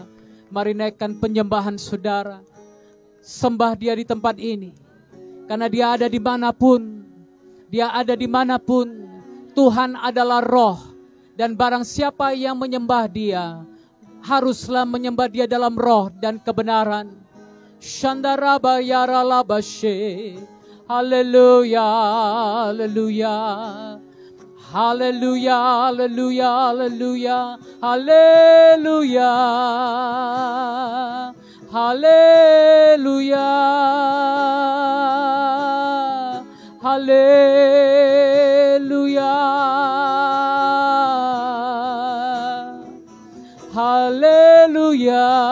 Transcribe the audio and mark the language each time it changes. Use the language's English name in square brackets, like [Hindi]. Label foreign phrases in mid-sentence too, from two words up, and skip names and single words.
[Indonesian] Mari naikkan penyembahan saudara. Sembah Dia di tempat ini. Karena Dia ada dimanapun. Dia ada dimanapun. Tuhan adalah roh. Dan barang siapa yang menyembah Dia, haruslah menyembah Dia dalam roh dan kebenaran. Shandaraba yaralabashe. Haleluya, haleluya, haleluya, haleluya, haleluya, haleluya, haleluya, haleluya, haleluya.